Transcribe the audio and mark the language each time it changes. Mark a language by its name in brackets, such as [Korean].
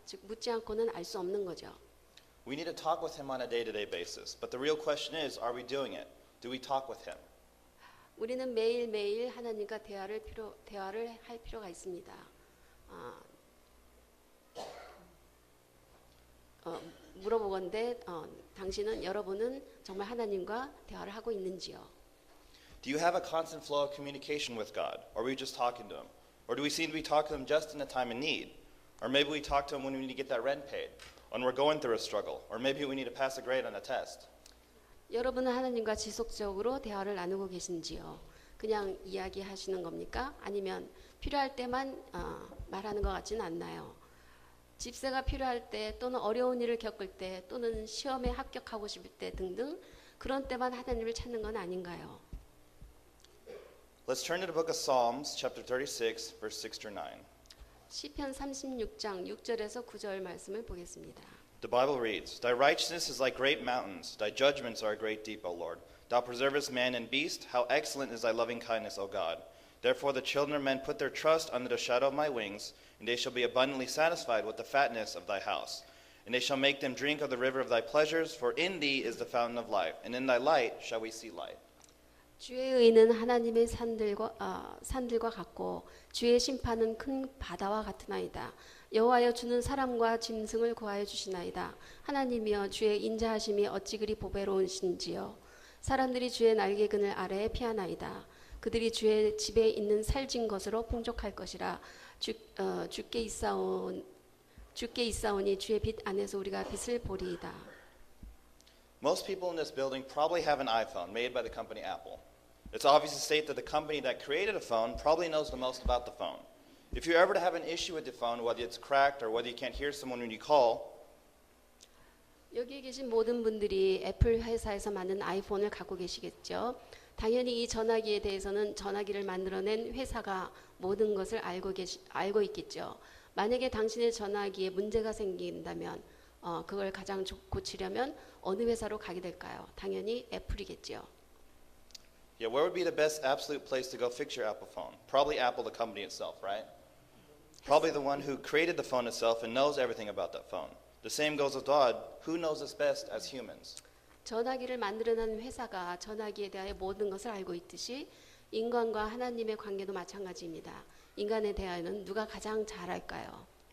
[Korean] 즉 묻지 않고는 알 수 없는 거죠. [English] We need to talk with him on a day-to-day basis. But the real question is, are we doing it? Do we talk with him? [Korean] 우리는 매일매일 하나님과 대화를 할 필요가 있습니다. 물어보건대 여러분은 정말 하나님과 대화를 하고 있는지요? [English] Do you have a constant flow of communication with God? Or are we just talking to him? Or do we seem to be talking to him just in a time of need? Or maybe we talk to him when we need to get that rent paid, when we're going through a struggle, or maybe we need to pass a grade on a test. [Korean] 여러분은 하나님과 지속적으로 대화를 나누고 계신지요? 그냥 이야기하시는 겁니까? 아니면 필요할 때만 말하는 것 같지는 않나요? 집세가 필요할 때 또는 어려운 일을 겪을 때 또는 시험에 합격하고 싶을 때 등등 그런 때만 하나님을 찾는 건 아닌가요? [English] Let's turn to the book of Psalms, chapter 36, verse 6 through 9. [Korean] 시편 36장 6절에서 9절 말씀을 보겠습니다. [English] The Bible reads, "Thy righteousness is like great mountains, thy judgments are a great deep, O Lord. Thou preservest man and beast, how excellent is thy loving kindness, O God. Therefore the children of men put their trust under the shadow of my wings, and they shall be abundantly satisfied with the fatness of thy house. And they shall make them drink of the river of thy pleasures, for in thee is the fountain of life, and in thy light shall we see light." [Korean] 주의 의는 하나님의 산들과 같고 주의 심판은 큰 바다와 같으나이다. 여호와여 주는 사람과 짐승을 구하여 주시나이다. 하나님이여 주의 인자하심이 어찌 그리 보배로우신지요. 사람들이 주의 날개 그늘 아래에 피하나이다. 그들이 주의 집에 있는 살진 것으로 풍족할 것이라. 주께 있사오니 주의 빛 안에서 우리가 빛을 보리이다. [English] Most people in this building probably have an iPhone made by the company Apple. It's obvious to state that the company that created a phone probably knows the most about the phone. If you're ever to have an issue with the phone, whether it's cracked or whether you can't hear someone when you call, [Korean] 여기에 계신 모든 분들이 애플 회사에서 만든 아이폰을 갖고 계시겠죠. 당연히 이 전화기에 대해서는 전화기를 만들어낸 회사가 모든 것을 알고 있겠죠. 만약에 당신의 전화기에 문제가 생긴다면 그걸 가장 고치려면 어느 회사로 가게 될까요? 당연히 애플이겠죠. [English] yeah, where would be the best absolute place to go fix your Apple phone? Probably Apple, the company itself, right? Probably the one who created the phone itself and knows everything about that phone. The same goes with God. Who knows us best as humans? [Korean] 전화기를 만들어낸 회사가 전화기에 대하여 모든 것을 알고 있듯이 인간과 하나님의 관계도 마찬가지입니다. 인간에 대하여는 누가 가장 잘 알까요?